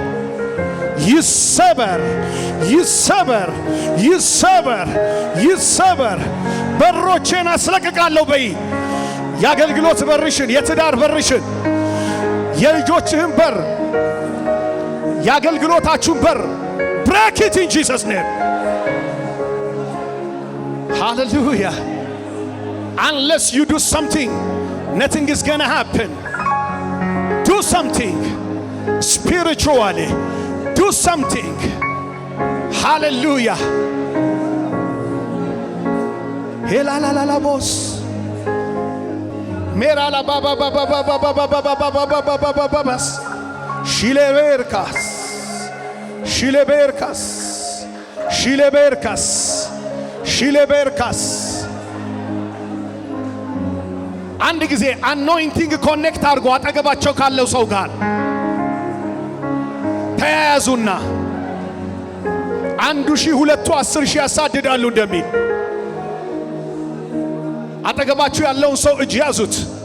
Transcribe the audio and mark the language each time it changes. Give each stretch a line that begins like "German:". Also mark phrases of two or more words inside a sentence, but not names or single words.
Amharic: ይሰበር ይሰበር ይሰበር ይሰበር። በሮቼን አስለቅቃለሁ በይ። የአገልግሎት በርሽን፣ የትዳር በርሽን፣ የልጆችህን በር፣ የአገልግሎታችሁን በር
English: break it in Jesus name. Hallelujah. Unless you do something, nothing is gonna happen. Do something spiritually. Do something. Hallelujah. Hela la la la boss. Mera la ba ba ba ba ba ba ba ba ba ba ba ba ba ba ba bas. Shileberkas. Shileberkas. Shileberkas. Shileberkas.
Amharic: አንድ ጊዜ
English: anointing connect
Amharic: አድርጎ አጠገባቸው ካለው ሰው ጋር ተያያዙና 1,000 2 10,000 ያሳድዳሉ እንደሚል አጠገባችሁ ያለውን ሰው እጅ ያዙት።